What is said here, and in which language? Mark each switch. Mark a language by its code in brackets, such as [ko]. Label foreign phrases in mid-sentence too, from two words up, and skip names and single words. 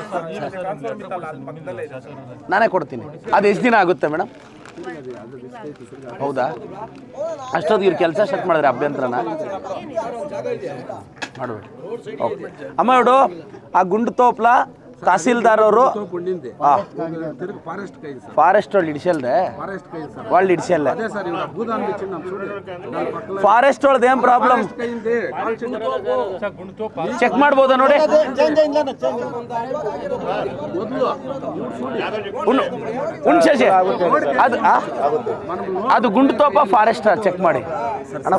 [kn] ನಾನೇ ಕೊಡ್ತೀನಿ. ಅದು ಎಷ್ಟು ದಿನ ಆಗುತ್ತೆ ಮೇಡಮ್? ಹೌದಾ? ಅಷ್ಟೊತ್ತಿಗೆ ಇವ್ರು ಕೆಲಸ ಸ್ಟಾರ್ಟ್ ಮಾಡಿದ್ರೆ ಅಭ್ಯಂತರನ ಮಾಡಬೇಡಿ. ಓಕೆ ಅಮ್ಮ, ಇವರು ಆ ಗುಂಡು ತೋಪ್ಲ ತಹಸೀಲ್ದಾರ್ ಅವರು ಫಾರೆಸ್ಟ್ [te] వాళ్ళు ఇడిచెల్దే, వాళ్ళు ఇడిచెల్లే. [kn] ಫಾರೆಸ್ಟ್ ಒಳದ ಏನ್ ಪ್ರಾಬ್ಲಮ್ ಚೆಕ್ ಮಾಡ್ಬೋದಾ ನೋಡಿ? ಉಣ್ಸೇಸಿ ಅದು ಗುಂಡು ತೋಪ ಫಾರೆಸ್ಟ್ ಚೆಕ್ ಮಾಡಿ ಅಣ್ಣ.